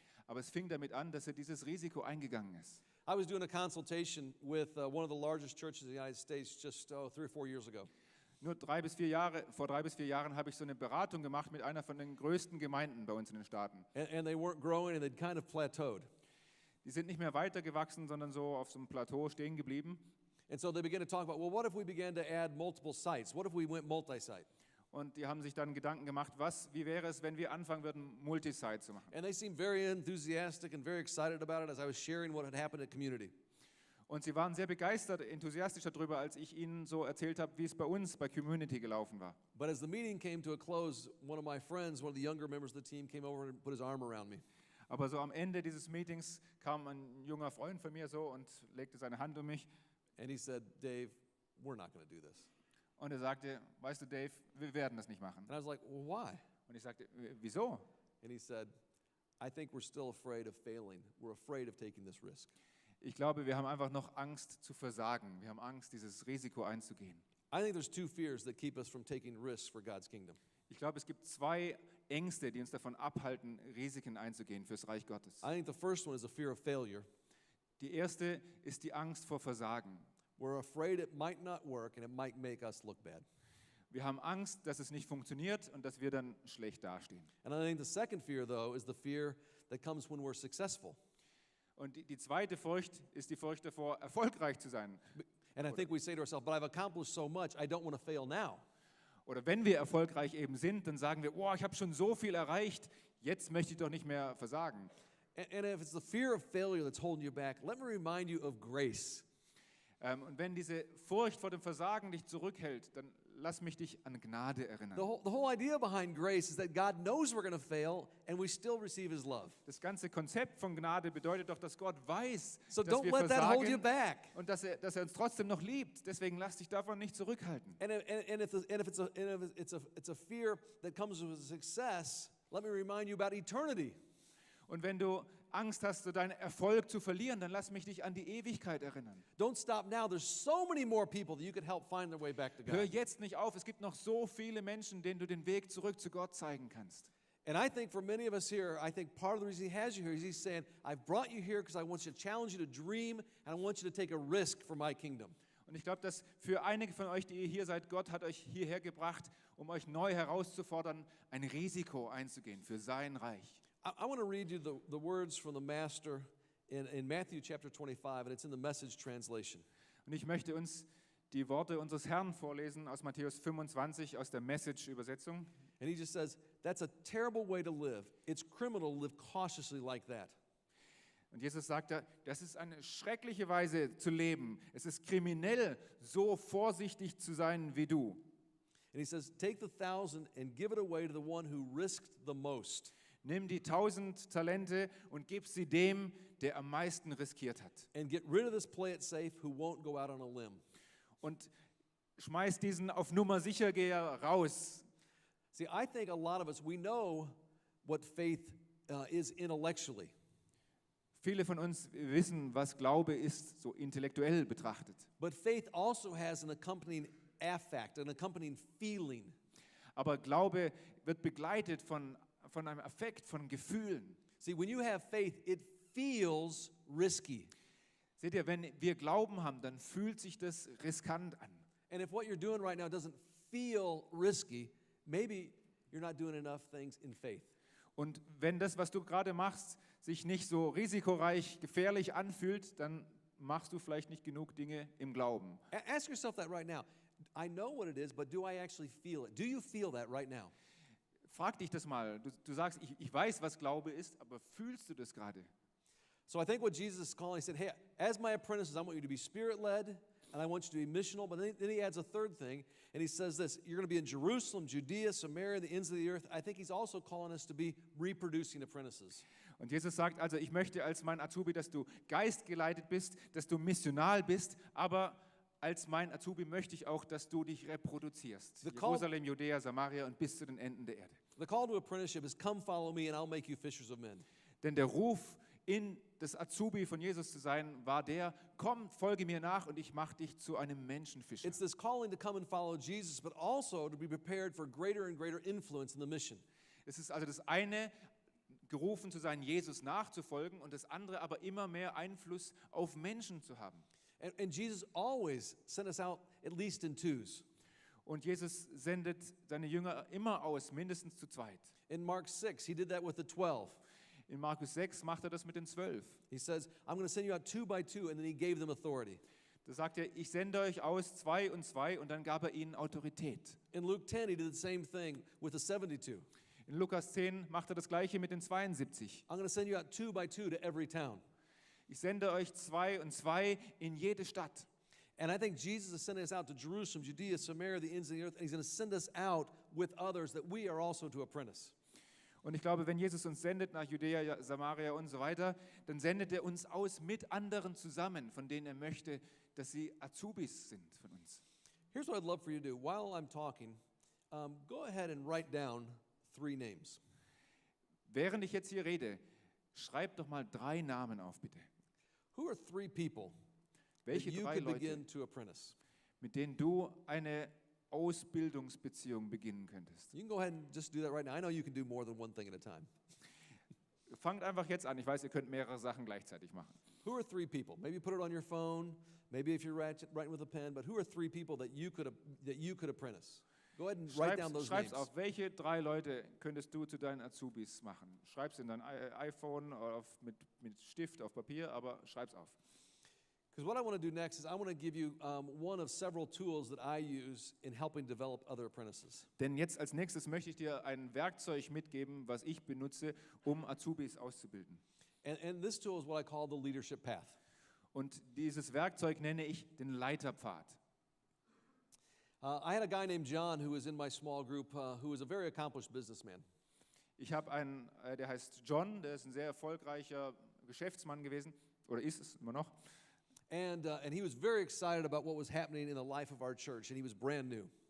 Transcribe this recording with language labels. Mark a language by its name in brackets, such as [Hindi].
[German] Aber es fing damit an, dass er dieses Risiko eingegangen ist. [English] I was doing a consultation with one of the largest churches in the United States just 3 or 4 years ago. [German] Vor 3 bis 4 Jahren habe ich so eine Beratung gemacht mit einer von den größten Gemeinden bei uns in den Staaten. [English] And they weren't growing and they'd kind of plateaued. [German] Die sind nicht mehr weitergewachsen, sondern so auf so einem Plateau stehen geblieben. [English] And so they began to talk about, well, what if we began to add multiple sites? What if we went multi-site? [German] Und die haben sich dann Gedanken gemacht, wie wäre es, wenn wir anfangen würden, Multisite zu machen. [English] And they seemed very enthusiastic and very excited about it as I was sharing what had happened at community. [German] Und sie waren sehr begeistert, enthusiastisch darüber, als ich ihnen so erzählt habe, wie es bei uns bei Community gelaufen war. [English] But as the meeting came to a close, one of my friends, one of the younger members of the team, came over and put his arm around me. [German] Aber so am Ende dieses Meetings kam ein junger Freund von mir so und legte seine Hand um mich. [English] And he said, Dave, we're not going to do this. [German] Und er sagte, weißt du Dave, wir werden das nicht machen. [English] And I was like, well, why? [German] Und ich sagte, wieso? [English] And he said, I think we're still afraid of failing. We're afraid of taking this risk. [German] Ich glaube, wir haben einfach noch Angst zu versagen. Wir haben Angst, dieses Risiko einzugehen. [English] I think there's two fears that keep us from taking risks for God's kingdom. [German] Ich glaube, es gibt zwei Ängste, die uns davon abhalten, Risiken einzugehen fürs Reich Gottes. [English] I think the first one is a fear of failure. [German] Die erste ist die Angst vor Versagen. [English] We're afraid it might not work and it might make us look bad. [German] Wir haben Angst, dass es nicht funktioniert und dass wir dann schlecht dastehen. [English] And I think the second fear, though, is the fear that comes when we're successful. [German] Und die zweite Furcht ist die Furcht davor, erfolgreich zu sein. [English] And I think we say to ourselves, but I've accomplished so much, I don't want to fail now. [German] Oder wenn wir erfolgreich eben sind, dann sagen wir, oh, ich habe schon so viel erreicht, jetzt möchte ich doch nicht mehr versagen. [English] And if it's the fear of failure that's holding you back, let me remind you of grace. [German] Und wenn diese Furcht vor dem Versagen dich zurückhält, dann lass mich dich an Gnade erinnern. [English] The whole idea behind grace is that God knows we're going to fail and we still receive his love. [German] Das ganze Konzept von Gnade bedeutet doch, dass Gott weiß, [English] So [German] dass [English] don't [German] wir [English] let that hold you [German] versagen [English] back. [German] und dass er uns trotzdem noch liebt. Deswegen lass dich davon nicht zurückhalten. [English] And if it's a fear that comes with success, let me remind you about eternity. [German] Und wenn du Angst hast, so deinen Erfolg zu verlieren, dann lass mich dich an die Ewigkeit erinnern. [English] Don't stop now. There's so many more people that you could help find their way back to [German] Hör [English] God. [German] jetzt nicht auf, es gibt noch so viele Menschen, denen du den Weg zurück zu Gott zeigen kannst. [English] And I think for many of us here, I think part of the reason he has you here is he's saying, I've brought you here because I want you to challenge you to dream and I want you to take a risk for my kingdom. [German] Und ich glaube, dass für einige von euch, die ihr hier seid, Gott hat euch hierher gebracht, um euch neu herauszufordern, ein Risiko einzugehen für sein Reich. [English] I want to read you the words from the Master in Matthew chapter 25, and it's in the Message translation. [German] Und ich möchte uns die Worte unseres Herrn vorlesen aus Matthäus 25 aus der Message-Übersetzung. [English] And he just says, that's a terrible way to live. It's criminal to live cautiously like that. [German] Und Jesus sagt da, das ist eine schreckliche Weise zu leben. Es ist kriminell, so vorsichtig zu sein wie du. [English] And he says, take the 1,000 and give it away to the one who risked the most. [German] Nimm die 1000 Talente und gib sie dem, der am meisten riskiert hat. [English] And get rid of this play it safe who won't go out on a limb. [German] Und schmeiß diesen auf Nummer sicher Geher raus. [English] See, I think a lot of us, we know what faith is intellectually. [German] Viele von uns wissen, was Glaube ist, so intellektuell betrachtet. [English] But faith also has an accompanying affect, an accompanying feeling. [German] Aber Glaube wird begleitet von einem Affekt, von Gefühlen. [English] See, when you have faith, it feels risky. [German] Seht ihr, wenn wir Glauben haben, dann fühlt sich das riskant an. [English] And if what you're doing right now doesn't feel risky, maybe you're not doing enough things in faith. [German] Und wenn das, was du gerade machst, sich nicht so risikoreich, gefährlich anfühlt, dann machst du vielleicht nicht genug Dinge im Glauben. [English] Ask yourself that right now. I know what it is, but do I actually feel it? Do you feel that right now? [German] Frag dich das mal. Du sagst, ich weiß, was Glaube ist, aber fühlst du das gerade? [English] So I think what Jesus is calling, he said, hey, as my apprentices, I want you to be spirit-led, and I want you to be missional. But then he adds a third thing, and he says this, you're going to be in Jerusalem, Judea, Samaria, the ends of the earth. I think he's also calling us to be reproducing apprentices. [German] Und Jesus sagt also, ich möchte als mein Azubi, dass du geistgeleitet bist, dass du missional bist, aber als mein Azubi möchte ich auch, dass du dich reproduzierst. Jerusalem, Judäa, Samaria und bis zu den Enden der Erde. [English] The call to apprenticeship is come follow me and I'll make you fishers of men. [German] Denn der Ruf, in das Azubi von Jesus zu sein, war der, komm, folge mir nach und ich mache dich zu einem Menschenfischer. [English] It's this calling to come and follow Jesus, but also to be prepared for greater and greater influence in the mission. [German] Es ist also das eine, gerufen zu sein, Jesus nachzufolgen, und das andere aber immer mehr Einfluss auf Menschen zu haben. [English] And Jesus always sent us out at least in twos. [German] Und Jesus sendet seine Jünger immer aus, mindestens zu zweit. [English] In Mark 6, he did that with the 12. [German] In Markus 6 macht er das mit den 12. [English] He says, I'm going to send you out 2 by 2, and then he gave them authority. [German] Da sagt er, ich sende euch aus 2 und 2, und dann gab er ihnen Autorität. [English] In Luke 10, he did the same thing with the 72. [German] In Lukas 10 macht er das gleiche mit den 72. [English] I'm going to send you out 2 by 2 to every town. [German] Ich sende euch 2 und 2 in jede Stadt. [English] And I think Jesus is sending us out to Jerusalem, Judea, Samaria, the ends of the earth, and he's going to send us out with others that we are also to apprentice. [German] Und ich glaube, wenn Jesus uns sendet nach Judäa, Samaria und so weiter, dann sendet er uns aus mit anderen zusammen, von denen er möchte, dass sie Azubis sind von uns. [English] Here's what I'd love for you to do. While I'm talking, go ahead and write down 3 names. [German] Während ich jetzt hier rede, schreib doch mal 3 Namen auf, bitte. [English] Who are 3 people that [German] Welche [English] you [German] 3 [English] could [German] Leute, [English] begin to apprentice? [German] mit denen du eine Ausbildungsbeziehung beginnen könntest? [English] You can go ahead and just do that right now. I know you can do more than one thing at a time. [German] Fangt einfach jetzt an. Ich weiß, ihr könnt mehrere Sachen gleichzeitig machen. [English] Who are 3 people? Maybe put it on your phone. Maybe if you're writing with a pen. But who are 3 people that you could apprentice? Go ahead and write down those [German] Schreib's [English] names. [German] auf. Welche 3 Leute könntest du zu deinen Azubis machen? Schreib's in dein iPhone oder mit Stift auf Papier, aber schreib's auf. [English] Because what I want to do next is I want to give you one of several tools that I use in helping develop other apprentices. [German] Denn jetzt als nächstes möchte ich dir ein Werkzeug mitgeben, was ich benutze, um Azubis auszubilden. [English] And this tool is what I call the leadership path. [German] Und dieses Werkzeug nenne ich den Leiterpfad. [English] I had a guy named John who was in my small group who was a very accomplished businessman. [German] Ich habe einen, der heißt John, der ist ein sehr erfolgreicher Geschäftsmann gewesen, oder ist es immer noch. [English] And he was very excited about what was happening in the life of our church, and he was brand new.